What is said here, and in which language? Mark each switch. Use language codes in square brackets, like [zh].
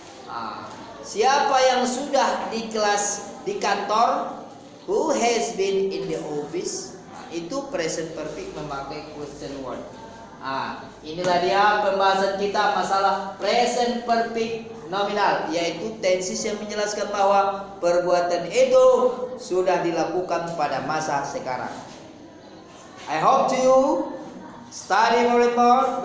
[id] Nah, siapa yang sudah di kelas di kantor? [en] Who has been in the office? [id] Nah, itu present perfect memakai question one. Nah, inilah dia pembahasan kita masalah present perfect nominal, yaitu tenses yang menjelaskan bahwa perbuatan itu sudah dilakukan pada masa sekarang. [en] I hope you study more and more.